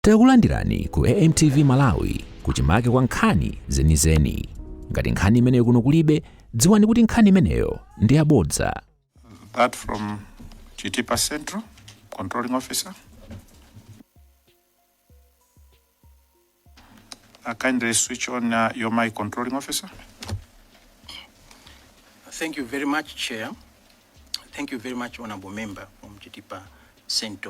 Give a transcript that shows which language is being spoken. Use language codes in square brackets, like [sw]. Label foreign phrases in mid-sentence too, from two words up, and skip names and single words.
[ny] Takulandirani ku AMTV Malawi kuchimake kwa nkhani zenizeni. Ngati nkhani imeneyo kuno kulibe, dziwani kuti nkhani imeneyo ndi yabodza. [en] That from GT Central, Controlling Officer. Kindly switch on your mic, Controlling Officer. Thank you very much, Chair. Thank you very much, Honorable Member from GT Central.